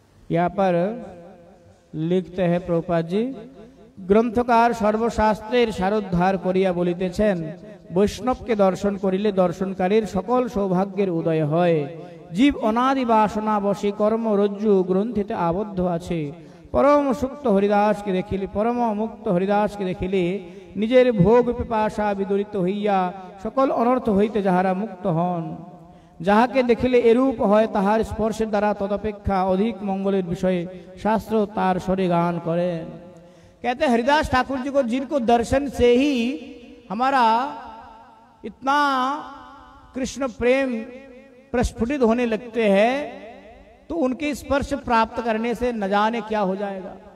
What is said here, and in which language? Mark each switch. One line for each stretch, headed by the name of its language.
Hindi: यहाँ पर लिखते हैं प्रभुपाद जी,
Bangla: ग्रंथकार सर्वशास्त्रेर सारोद्धार करिया बलितेছেন, বৈষ্ণবকে দর্শন করিলে দর্শনকারীর সকল সৌভাগ্যের উদয় হয়। জীব অনাদি বাসনা বশে কর্ম রজ্জু গ্রন্থিতে আবদ্ধ আছে। পরম সুক্ত হরিদাসকে দেখিলে, পরম মুক্ত হরিদাসকে দেখিলে নিজের ভোগ পিপাসা বিদরিত হইয়া সকল অনর্থ হইতে যাহারা মুক্ত হন। যাহাকে দেখিলে এরূপ হয় তাহার স্পর্শের দ্বারা তদপেক্ষা অধিক মঙ্গলের বিষয়ে শাস্ত্র তার স্বরে गान করেন।
Hindi: कहते हरिदास ठाकुर जी को जिनको दर्शन से ही हमारा इतना कृष्ण प्रेम प्रस्फुटित होने लगते हैं तो उनके स्पर्श प्राप्त करने से न जाने क्या हो जाएगा।